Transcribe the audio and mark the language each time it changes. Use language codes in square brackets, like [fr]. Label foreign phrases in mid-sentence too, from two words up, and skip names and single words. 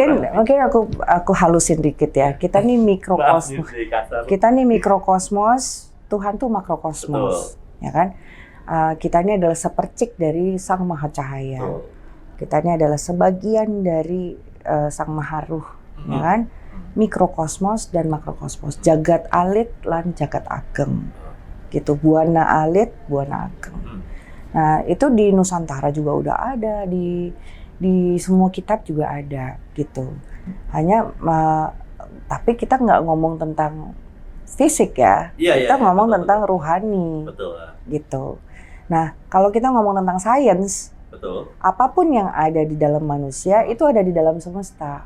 [id] Mungkin aku halusin dikit ya, kita nih mikrokosmos, Tuhan tuh makrokosmos, ya kan? Kita ini adalah sepercik dari Sang Maha Cahaya. Kita ini adalah sebagian dari Sang Maha Ruh, ya kan? Mikrokosmos dan makrokosmos, [jv] jagat alit lan jagat ageng, [id] gitu. [jv] Buana alit, buana ageng. [id] Nah itu di Nusantara juga udah ada, di semua kitab juga ada, gitu. Hanya tapi kita nggak ngomong tentang fisik ya, kita ngomong tentang rohani, gitu. Nah kalau kita ngomong tentang sains, apapun yang ada di dalam manusia itu ada di dalam semesta.